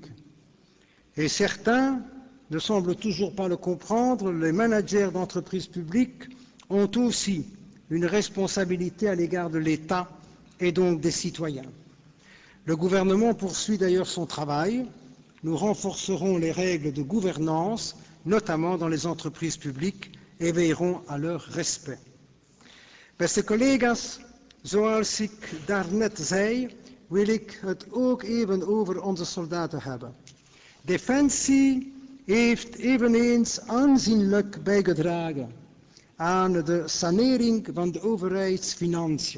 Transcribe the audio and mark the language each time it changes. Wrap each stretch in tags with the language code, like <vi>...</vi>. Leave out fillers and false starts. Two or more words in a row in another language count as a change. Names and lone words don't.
<fr>Et certains ne semblent toujours pas le comprendre, les managers d'entreprises publiques ont aussi une responsabilité à l'égard de l'État et donc des citoyens. Le gouvernement poursuit d'ailleurs son travail. Nous renforcerons les règles de gouvernance, notamment dans les entreprises publiques, et veillerons à leur respect.</fr> <nl>Beste collega's, zoals ik daarnet zei, wil ik het ook even over onze soldaten hebben. Defensie heeft eveneens aanzienlijk bijgedragen aan de sanering van de overheidsfinanciën.</nl>